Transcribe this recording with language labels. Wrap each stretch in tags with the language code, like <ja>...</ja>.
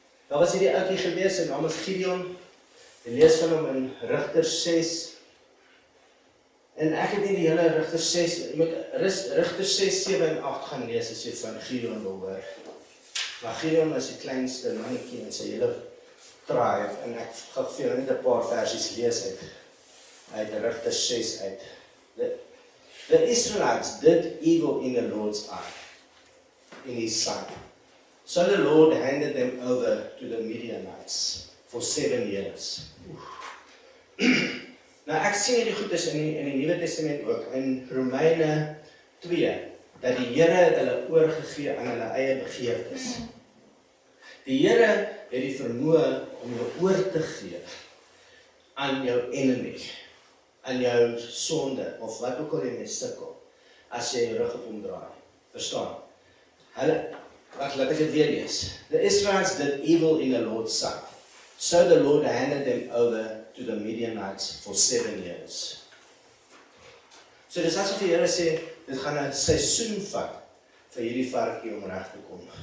<af>Daar was hierdie ouetjie gewees, sy naam is Gideon. Jy lees van hom in Rigters 6. En ek het nie die hele Rigters 6, jy moet Rigters 6, 7 en 8 gaan lees as jy van Gideon wil hoor. Maar Gideon is die kleinste mannetjie in sy hele tribe, en ek gaan vir julle net 'n paar versies lees uit Rigters 6 uit.</af> <en>The Israelites did evil in the Lord's eye, in his sight. So the Lord handed them over to the Midianites for 7 years.</en> <af>Nou ek sien hierdie goedes in die Nuwe Testament ook, in Romeine 2, dat die Here hulle oorgegee aan hulle eie begeertes. Die Here het die vermoë om jou oor te gee aan jou enemy, aan jou sonde, of wat ook al jy mee sukkel, as jy jou rug op hom draai. Verstaan? Laat ek dit weer lees.</af> <en>The Israelites did evil in the Lord's sight. So the Lord handed them over to the Midianites for 7 years.</en> <af>So dis asof die Here sê, dit gaan 'n seisoen vat vir hierdie varkie om reg te kom.</af>